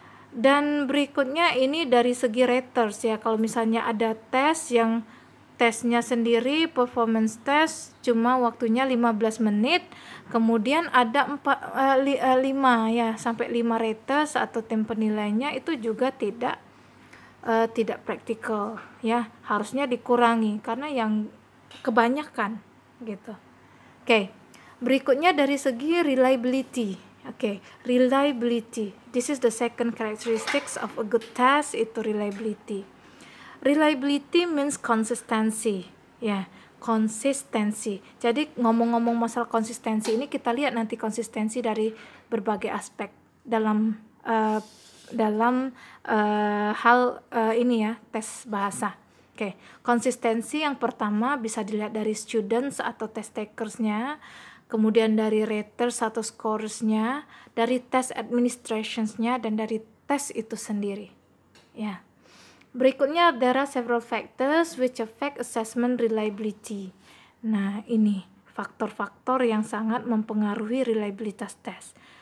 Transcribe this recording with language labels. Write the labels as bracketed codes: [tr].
[id] Dan berikutnya ini dari segi raters ya, kalau misalnya ada tes yang tesnya sendiri performance test cuma waktunya 15 menit, kemudian ada 5 ya sampai 5 raters atau tim penilainya, itu juga tidak praktikal ya, harusnya dikurangi karena yang kebanyakan gitu. Oke, berikutnya dari segi reliability. [en] Reliability, this is the second characteristics of a good test, itu reliability. Reliability means consistency ya, [id] konsistensi. Jadi ngomong-ngomong masalah konsistensi ini, kita lihat nanti konsistensi dari berbagai aspek dalam hal ini ya, tes bahasa. Konsistensi yang pertama bisa dilihat dari students atau test takersnya, kemudian dari raters atau scoresnya, dari test administrationsnya, dan dari tes itu sendiri ya. [en] Berikutnya, there are several factors which affect assessment reliability. [id] Nah, ini faktor-faktor yang sangat mempengaruhi reliabilitas tes.